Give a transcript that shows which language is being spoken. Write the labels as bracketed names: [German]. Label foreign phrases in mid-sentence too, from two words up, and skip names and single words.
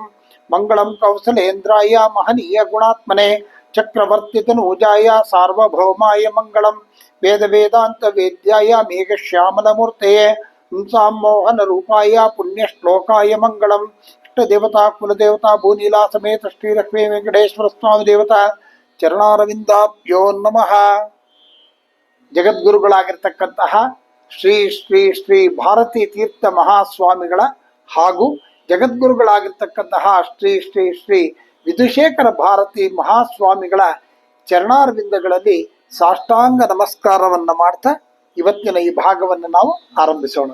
[Sanskrit] मङ्गलं कौसलेन्द्राय महनीय गुणात्मने चक्रवर्तितनूजाय सार्वभौमाय मङ्गलम्। वेदवेदान्तवेद्याय मेघश्यामलमूर्तये मोहनरूपाय पुण्यश्लोकाय मङ्गलम्। इष्टदेवता कुलदेवता भूनीला समेत श्रीलक्ष्मी वेंकटेश्वर स्वामी देवता ಚರಣಾರವಿಂದಾಭ್ಯೋ ನಮಃ। [Kannada] ಜಗದ್ಗುರುಗಳಾಗಿರ್ತಕ್ಕಂತಹ ಶ್ರೀ ಶ್ರೀ ಶ್ರೀ ಭಾರತೀ ತೀರ್ಥ ಮಹಾಸ್ವಾಮಿಗಳ ಹಾಗೂ ಜಗದ್ಗುರುಗಳಾಗಿರ್ತಕ್ಕಂತಹ ಶ್ರೀ ಶ್ರೀ ಶ್ರೀ ವಿಧುಶೇಖರ ಭಾರತಿ ಮಹಾಸ್ವಾಮಿಗಳ ಚರಣಾರವಿಂದಗಳಲ್ಲಿ ಸಾಷ್ಟಾಂಗ ನಮಸ್ಕಾರವನ್ನು ಮಾಡ್ತಾ ಇವತ್ತಿನ ಈ ಭಾಗವನ್ನು ನಾವು ಆರಂಭಿಸೋಣ.